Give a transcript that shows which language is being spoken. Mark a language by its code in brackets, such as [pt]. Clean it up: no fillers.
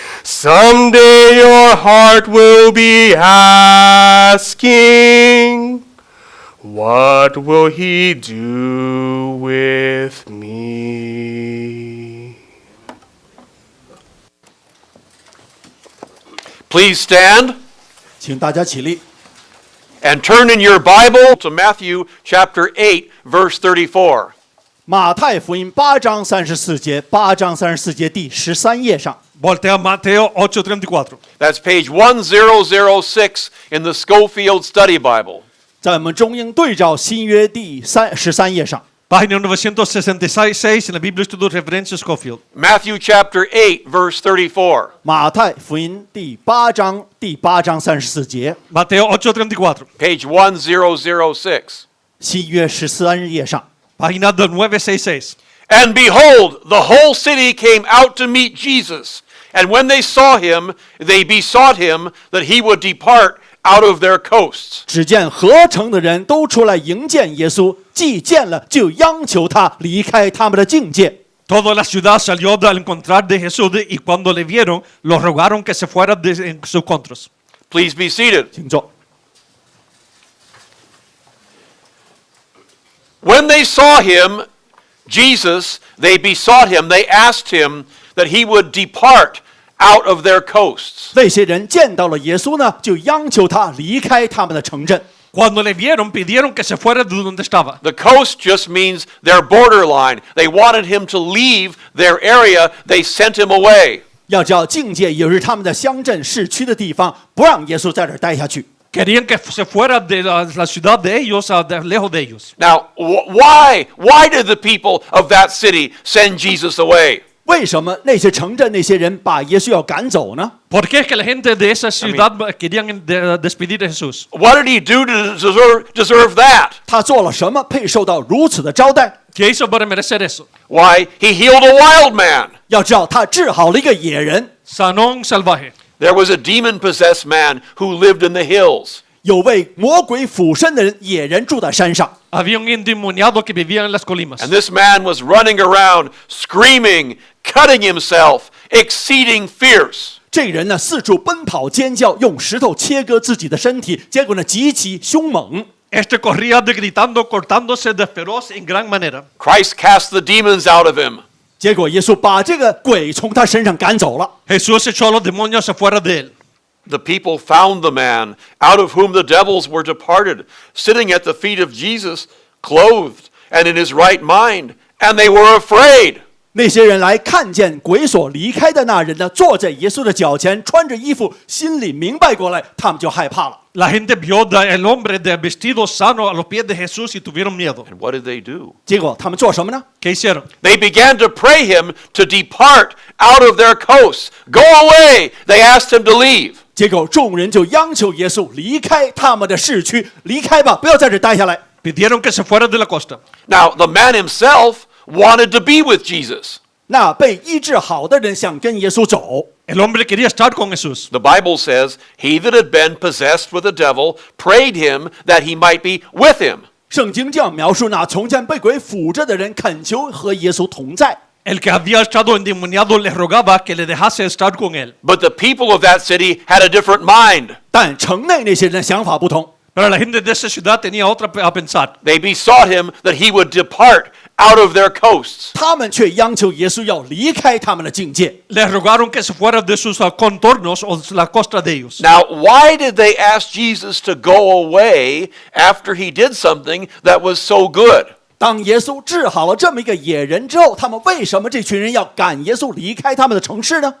[en] Someday your heart will be asking, what will he do with me? Please stand. [zh] 请大家起立。 [en] And turn in your Bible to Matthew chapter 8, verse 34. [zh] 马太福音8章34节，8章34节第13页上， [es] Voltea a Mateo 8:34. [en] That's page 1006 in the Schofield Study Bible. [zh] 在我们中英对照新约第13页上。 [es] Página 966 en la Biblia Estudio Referencia Scofield. [en] Matthew chapter 8, verse 34. [zh] 马太福音第8章34节， [es] Mateo 8:34. [en] Page 1006. [zh] 新约13页上。 [es] Página 966. [en] And behold, the whole city came out to meet Jesus. And when they saw him, they besought him that he would depart out of their coasts. [zh] 只见合城的人都出来迎见耶稣，既见了，就央求他离开他们的境界。 [es] Toda la ciudad salió al encontrar de Jesús y cuando le vieron, lo rogaron que se fuera de sus contras. [en] Please be seated. [zh] 请坐。 [en] When they saw him, Jesus, they besought him, they asked him that he would depart out of their coasts. [zh] 那些人见到了耶稣呢，就央求他离开他们的城镇。 [es] Cuando le vieron, pidieron que se fuera de donde estaba. [en] The coast just means their borderline. They wanted him to leave their area. They sent him away. [zh] 要知道，境界也是他们的乡镇、市区的地方，不让耶稣在这儿待下去。 [es] Querían que se fuera de la ciudad de ellos, lejos de ellos. [en] Now, why did the people of that city send Jesus away? [zh] 为什么那些城镇那些人把耶稣要赶走呢？ [es] ¿Por qué es que la gente de esa ciudad querían despedir de Jesús? [en] What did he do to deserve that? [zh] 他做了什么配受到如此的招待？ [es] ¿Qué hizo para merecer eso? [en] Why, he healed a wild man. [zh] 要知道，他治好了一个野人。 [es] Sanó un salvaje. [en] There was a demon-possessed man who lived in the hills. [zh] 有位魔鬼附身的人，野人住在山上。 [es] Había un endemoniado que vivía en las colinas. [en] And this man was running around, screaming, cutting himself, exceeding fierce. [zh] 这个人呢，四处奔跑尖叫，用石头切割自己的身体，结果呢，极其凶猛。 [es] Este corría gritando, cortándose de feroz en gran manera. [en] Christ cast the demons out of him. [zh] 结果耶稣把这个鬼从他身上赶走了。 [es] Jesús echó a los demonios afuera de él. [en] The people found the man, out of whom the devils were departed, sitting at the feet of Jesus, clothed and in his right mind, and they were afraid. [zh] 那些人来看见鬼所离开的那人呢，坐在耶稣的脚前，穿着衣服，心里明白过来，他们就害怕了。 [es] La gente vio el hombre de vestido sano a los pies de Jesús y tuvieron miedo. [en] And what did they do? [zh] 结果他们做什么呢？ [es] ¿Qué hicieron? [en] They began to pray him to depart out of their coasts. Go away! They asked him to leave. [zh] 结果众人就央求耶稣离开他们的市区，离开吧，不要在这待下来。 [es] Pidieron que se fuera de la costa. [en] Now, the man himself wanted to be with Jesus. [zh] 那被医治好的人想跟耶稣走， [es] El hombre quería estar con Jesús. [en] The Bible says, he that had been possessed with a devil prayed him that he might be with him. [zh] 圣经这样描述那从前被鬼附着的人恳求和耶稣同在。 [es] El que había estado endemoniado le rogaba que le dejase estar con él. [en] But the people of that city had a different mind. [zh] 但城内那些人的想法不同， [es] Pero la gente de esa ciudad tenía otra a pensar. [en] They besought him that he would depart out of their coasts. [zh] 他们却央求耶稣要离开他们的境界。 [es] Le rogaron que se fuera de sus contornos o la costa de ellos. [en] Now, why did they ask Jesus to go away after he did something that was so good? [zh] 当耶稣治好了这么一个野人之后，他们为什么这群人要赶耶稣离开他们的城市呢？